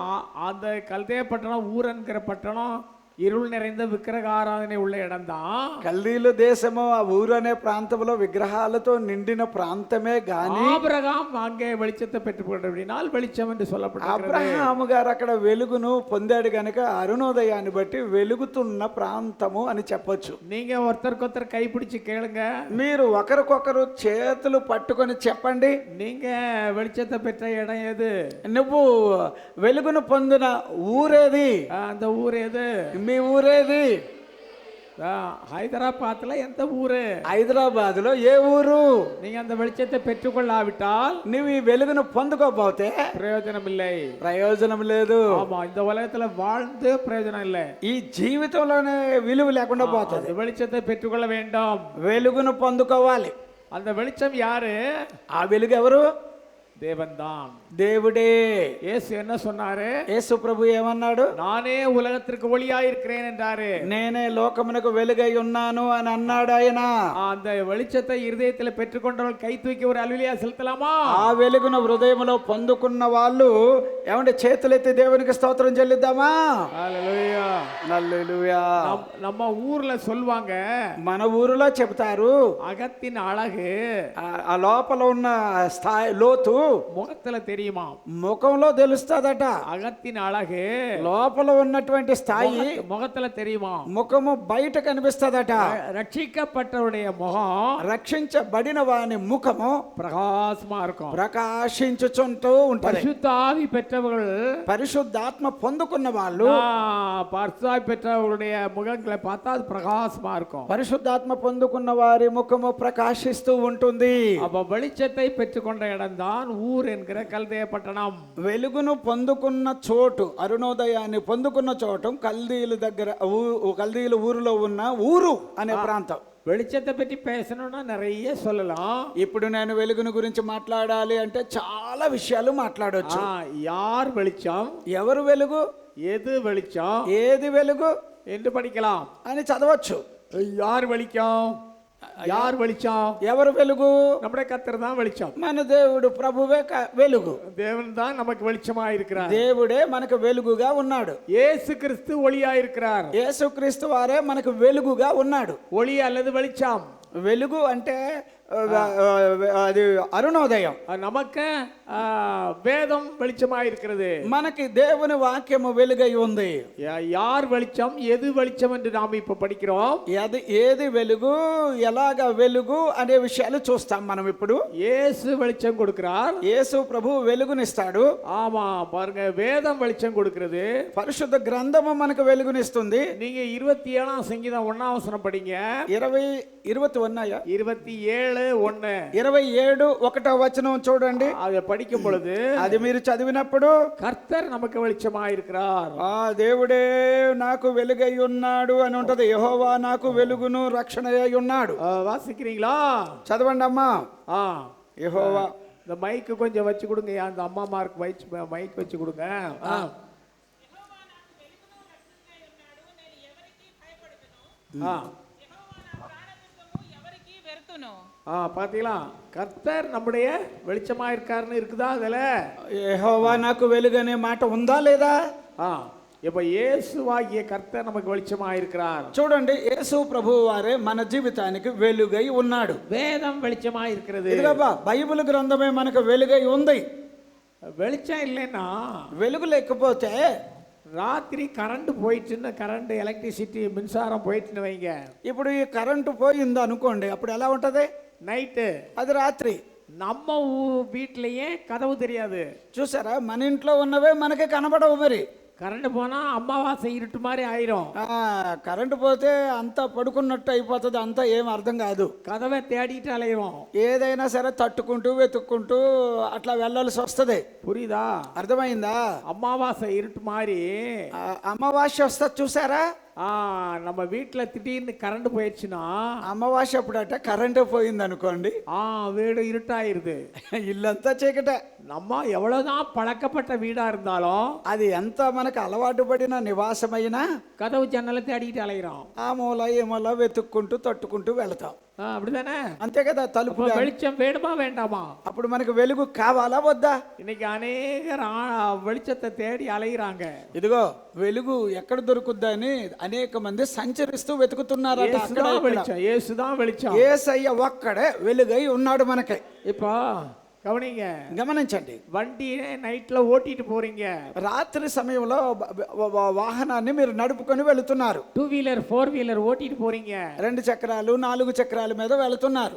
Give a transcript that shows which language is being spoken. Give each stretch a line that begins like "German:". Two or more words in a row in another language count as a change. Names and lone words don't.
Tamil: அந்த கல்தேய பட்டணம், ஊர் என்கிற பட்டணம் இருள் நிறைந்த விக்கிரக ஆராதனை உள்ள இடம்தான்.
Telugu: కల్దీలు దేశము ఆ ఊరు అనే ప్రాంతంలో విగ్రహాలతో నిండిన ప్రాంతమే గాని
Tamil: ஆபிரகாம் அங்கே வெளிச்சத்தை பெற்றுக்கொண்டபடினால் வெளிச்சம் என்று சொல்லப்பட்டிருக்கிறது.
Telugu: అబ్రహాము గారు అక్కడ వెలుగును పొందాడు గనుక అరుణోదయాన్ని బట్టి వెలుగుతున్న ప్రాంతము అని చెప్పొచ్చు.
Tamil: நீங்க ஒருத்தருக்கொருத்தர் கைப்பிடிச்சு கேளுங்க,
Telugu: మీరు ఒకరికొకరు చేతులు పట్టుకొని చెప్పండి,
Tamil: நீங்க வெளிச்சத்தை பெற்ற இடம் எது?
Telugu: నువ్వు వెలుగును పొందిన ఊరేది?
Tamil: அந்த ஊர் எது?
Telugu: మీ ఊరేది?
Tamil: ஹைதராபாத்ல எந்த ஊரு?
Telugu: హైదరాబాద్ లో ఏ ఊరు?
Tamil: நீங்க அந்த வெளிச்சத்தை பெற்றுக்கொள்ளாவிட்டால்
Telugu: నువ్వు ఈ వెలుగును పొందుకోకపోతే
Tamil: பிரயோஜனம் இல்லை.
Telugu: ప్రయోజనం లేదు.
Tamil: ஆமா, இந்த உலகத்துல வாழ்ந்து பிரயோஜனம் இல்லை.
Telugu: ఈ జీవితంలోనే విలువ లేకుండా పోతుంది.
Tamil: அந்த வெளிச்சத்தை பெற்றுக்கொள்ள வேண்டும்.
Telugu: వెలుగును పొందుకోవాలి.
Tamil: அந்த வெளிச்சம் யாரு?
Telugu: ఆ వెలుగు ఎవరు?
Tamil: தேவன்தான்,
Telugu: దేవుడే.
Tamil: இயேசு என்ன சொன்னாரு?
Telugu: యేసు ప్రభు ఏమన్నాడు?
Tamil: நானே உலகத்திற்கு ஒளியா இருக்கிறேன் என்றாரு.
Telugu: నేనే లోకమునకు వెలుగై ఉన్నాను అని అన్నాడు ఆయన.
Tamil: அந்த வெளிச்சத்தை இருதயத்தில் பெற்றுக்கொண்டவர்கள் கை தூக்கி ஒரு அல்லேலூயா செலுத்தலாமா?
Telugu: ఆ వెలుగును హృదయంలో పొందుకున్న వాళ్ళు ఏమంటే చేతులెత్తి దేవునికి స్తోత్రం చెల్లిద్దామా? హల్లెలూయా. హల్లెలూయా.
Tamil: நம்ம ஊர்ல சொல்வாங்க,
Telugu: మన ఊరిలో చెప్తారు
Tamil: அகத்தின் அழகு
Telugu: ఆ లోపల ఉన్న స్థాయి లోతు
Tamil: முகத்துல தெரியுமா?
Telugu: ముఖంలో తెలుస్తుందట.
Tamil: அகத்தின் அழகு
Telugu: లోపల ఉన్నటువంటి స్థాయి
Tamil: முகத்துல தெரியுமா?
Telugu: ముఖము బయట కనిపిస్తుందట.
Tamil: ரட்சிக்கப்பட்டவருடைய முகம்,
Telugu: రక్షించబడిన వాని ముఖము
Tamil: பிரகாசமா இருக்கும்.
Telugu: ప్రకాశించుచుంటూ ఉంటది.
Tamil: பரிசுத்த ஆவி பெற்றவர்கள்,
Telugu: పరిశుద్ధాత్మ పొందుకున్న వాళ్ళు
Tamil: பரிசுத்த ஆவி பெற்றவர்களுடைய முகங்களை பார்த்தா அது பிரகாசமா இருக்கும்.
Telugu: పరిశుద్ధాత్మ పొందుకున్న వారి ముఖము ప్రకాశిస్తూ ఉంటుంది.
Tamil: அப்ப வெளிச்சத்தை பெற்றுக்கொண்ட இடம்தான் ஊர் என்கிற கல்தேய பட்டணம்.
Telugu: వెలుగును పొందుకున్న చోటు, అరుణోదయాన్ని పొందుకున్న చోటు కల్దీల దగ్గర, కల్దీల ఊరిలో ఉన్న ఊరు అనే ప్రాంతం.
Tamil: வெளிச்சத்தை பற்றி பேசணும்னா நிறைய சொல்லலாம்.
Telugu: ఇప్పుడు నేను వెలుగును గురించి మాట్లాడాలి అంటే చాలా విషయాలు మాట్లాడొచ్చు.
Tamil: யார் வெளிச்சம்,
Telugu: ఎవరు వెలుగు,
Tamil: எது வெளிச்சம்,
Telugu: ఏది వెలుగు
Tamil: என்று படிக்கலாம்
Telugu: అని చదవచ్చు.
Tamil: யார் வெளிச்சம், யார் வெளிச்சம்?
Telugu: ఎవరు వెలుగు?
Tamil: நம்முடைய கர்த்தர் தான் வெளிச்சம்.
Telugu: మన దేవుడు ప్రభువే వెలుగు.
Tamil: தேவன் தான் நமக்கு வெளிச்சமா இருக்கிறார்.
Telugu: దేవుడే మనకు వెలుగుగా ఉన్నాడు.
Tamil: இயேசு கிறிஸ்து ஒளியா இருக்கிறார்.
Telugu: యేసుక్రీస్తు వారే మనకు వెలుగుగా ఉన్నాడు.
Tamil: ஒளி அல்லது வெளிச்சம்.
Telugu: వెలుగు అంటే అది అరుణోదయం.
Tamil: நமக்கு வேதம் வெளிச்சமா இருக்கிறது.
Telugu: మనకి దేవుని వాక్యము వెలుగై ఉంది.
Tamil: யார் வெளிச்சம், எது வெளிச்சம் என்று நாம் இப்ப படிக்கிறோம்.
Telugu: ఏది వెలుగు, ఎలాగ వెలుగు అనే విషయాలు చూస్తాం మనం ఇప్పుడు.
Tamil: இயேசு வெளிச்சம் கொடுக்கிறார்.
Telugu: యేసు ప్రభు వెలుగునిస్తాడు.
Tamil: ஆமா, பாருங்க, வேதம் வெளிச்சம் கொடுக்கிறது.
Telugu: పరిశుద్ధ గ్రంథము మనకు వెలుగునిస్తుంది.
Tamil: நீங்க 27ஆம் சங்கீதம் 1ஆம் வசனம் படிங்க.
Telugu: 27 27:1 వచనం చూడండి.
Tamil: அதை படிக்கும் பொழுது
Telugu: అది మీరు చదివినప్పుడు
Tamil: கர்த்தர் நமக்கு வெளிச்சமா இருக்கிறார்.
Telugu: దేవుడే నాకు వెలుగై ఉన్నాడు అని ఉంటది. యెహోవా నాకు వెలుగును రక్షణయై ఉన్నాడు.
Tamil: வாசிக்கிறீங்களா?
Telugu: చదవండి అమ్మా. యెహోవా.
Tamil: இந்த மைக்கு கொஞ்சம் வச்சு கொடுங்க, அந்த அம்மா மார்க் மைக் வச்சு கொடுங்க. பாத்தீங்களா, கர்த்தர் நம்முடைய வெளிச்சமா இருக்காருன்னு இருக்குதா? அதுல
Telugu: యెహోవా నాకు వెలుగనే మాట ఉందా లేదా?
Tamil: இப்ப இயேசுவாகிய கர்த்தர் நமக்கு வெளிச்சமா இருக்கிறார்.
Telugu: చూడండి, యేసు ప్రభువు వారే మన జీవితానికి వెలుగై ఉన్నాడు.
Tamil: வேதம் வெளிச்சமா இருக்கிறது.
Telugu: ఇదిగోబా, బైబిల్ గ్రంథమే మనకు వెలుగై ఉంది.
Tamil: வெளிச்சம் இல்லைன்னா,
Telugu: వెలుగు లేకపోతే
Tamil: ராத்திரி கரண்ட் போயிட்டுன்னு,
English: current electricity
Tamil: மின்சாரம் போயிட்டுன்னு வைங்க.
Telugu: ఇప్పుడు ఈ కరెంటు పోయింది అనుకోండి, అప్పుడు ఎలా ఉంటది? నైட்டு, అది రాత్రి.
Tamil: நம்ம வீட்லயே కదవు தெரியாது.
Telugu: చూసారా, మన ఇంట్లో ఉన్నవే మనకి కనబడవు. మరి
Tamil: கரண்ட் போனா அமாவாசை இருட்டு மாதிரி ஆயிரும்.
Telugu: కరెంటు పోతే అంతా పడుకున్నట్టు అయిపోతుంది, అంతా ఏం అర్థం కాదు.
Tamil: கதவே தேடிட்டு அலையும்.
Telugu: ఏదైనా సరే తట్టుకుంటూ వెతుక్కుంటూ అట్లా వెళ్ళాల్సి వస్తుంది.
Tamil: పురిదా?
Telugu: అర్థమైందా?
Tamil: அமாவாசை இருட்டு மாதிரி
Telugu: అమావాస్య వస్తుంది చూసారా?
Tamil: நம்ம வீட்டுல திடீர்னு கரண்ட் போயிடுச்சுன்னா,
Telugu: అమావాస్య అప్పుడట కరెంటే పోయింది అనుకోండి,
Tamil: வீடு இருட்டாயிருது,
Telugu: ఇల్లంతా చీకట.
Tamil: நம்ம எவ்வளவுதான் பழக்கப்பட்ட வீடா இருந்தாலும்,
Telugu: అది ఎంత మనకు అలవాటు పడిన నివాసమైనా
Tamil: கதவு ஜன்னலை தேடிட்டு அலைகிறோம்.
Telugu: ఆ మూల ఈ మూల వెతుక్కుంటూ తట్టుకుంటూ వెళతాం.
Tamil: அப்படிதானே?
Telugu: అంతే కదా. తలుపు
Tamil: அப்ப வெளிச்சம் வேணுமா வேண்டாமா?
Telugu: అప్పుడు మనకు వెలుగు కావాలా వద్దా?
Tamil: இன்னைக்கு அநேகர் வெளிச்சத்தை தேடி அலைகிறாங்க.
Telugu: ఇదిగో వెలుగు ఎక్కడ దొరుకుద్దా అని అనేక మంది సంచరిస్తూ వెతుకుతున్నారట. అక్కడ
Tamil: இயேசுதான் வெளிச்சம், இயேசுதான் வெளிச்சம்.
Telugu: యేసయ్య ఒక్కడే వెలుగై ఉన్నాడు మనకి.
Tamil: இப்போ கவனிங்க,
Telugu: గమనించండి.
Tamil: வண்டியை நைட்ல ஓட்டிட்டு போறீங்க,
Telugu: రాత్రి సమయంలో వాహనాన్ని మీరు నడుపుకొని వెళుతున్నారు.
English: 2 wheeler 4 wheeler
Tamil: ஓட்டிட்டு போறீங்க.
Telugu: 2 చక్రాలు 4 చక్రాల మీద వెళుతున్నారు.